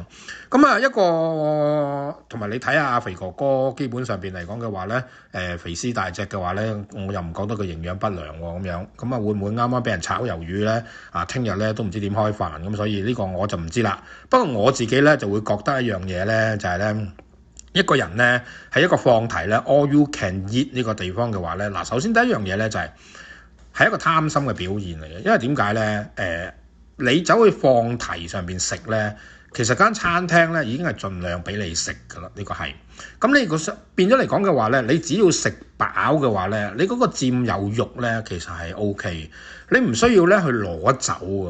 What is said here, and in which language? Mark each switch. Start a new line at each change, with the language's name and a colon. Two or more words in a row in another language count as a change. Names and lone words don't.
Cantonese: 咁一個同埋你睇下阿肥哥哥，基本上邊嚟講嘅話咧，肥屍大隻嘅話咧，我又唔覺得佢營養不良喎咁樣。咁會唔會啱啱俾人炒魷魚咧？聽日咧都唔知點開飯咁，所以呢個我就唔知啦。不過我自己咧就會覺得一樣嘢咧，就係咧一個人咧喺一個放題咧
English: all you can eat
Cantonese: 呢個地方嘅話咧，嗱，首先第一樣嘢咧就係一個貪心嘅表現嚟嘅，因為點解咧？你走去放題上邊食咧，其實間餐廳咧已經係盡量俾你食㗎啦，呢個係。咁你個變咗嚟講嘅話咧，你只要食飽嘅話咧，你嗰個佔有慾咧其實係 OK，你唔需要咧去攞走喎。